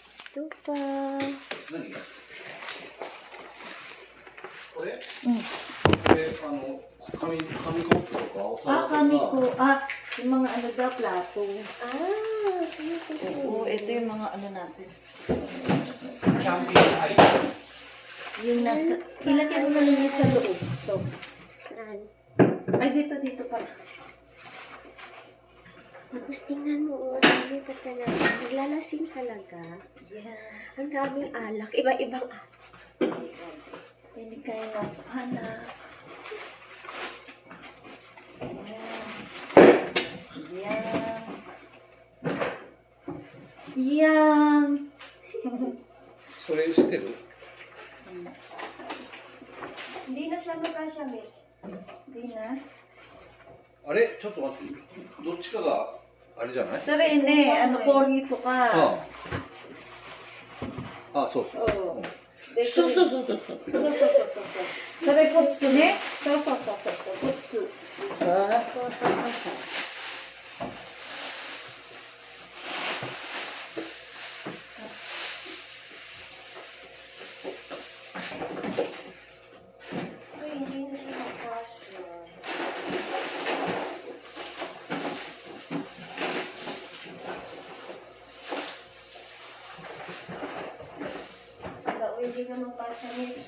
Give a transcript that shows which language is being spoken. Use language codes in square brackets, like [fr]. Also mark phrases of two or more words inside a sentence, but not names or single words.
[tl] Ito pa. [ja] 何これ、うん。で、紙コップとかお皿とか。 [tl] kami ko. Yung mga ano daw, plato. Sige po. Oo, ito yung mga ano natin. [ja] キャンピングアイテム。 [tl] Yung nasa, ilagay mo na lang yung sa loob. Ito. Saan? Ay, dito pala. Tapos tingnan mo, ang dami talaga. Naglalasing talaga. Yeah. Ang daming alak. Iba-ibang alak. [en] Any kind of anak. [tl] Yan. Yan. [ja] それ知ってる？ [tl] Hindi na siya magkasya, Mitch. Hindi na. [ja] あれちょっと待って。どっちかがあれじゃない？ [tl] Sa Rene, ano, kornito ka. [ja] そうそう。 [tl] Oo. [ja] そうそうそうそう。そう。それポツね。そう。ポツ。そう。 [tl] Uy, hindi na siya magkasya. Wala, hindi ka magkasya, Mitch.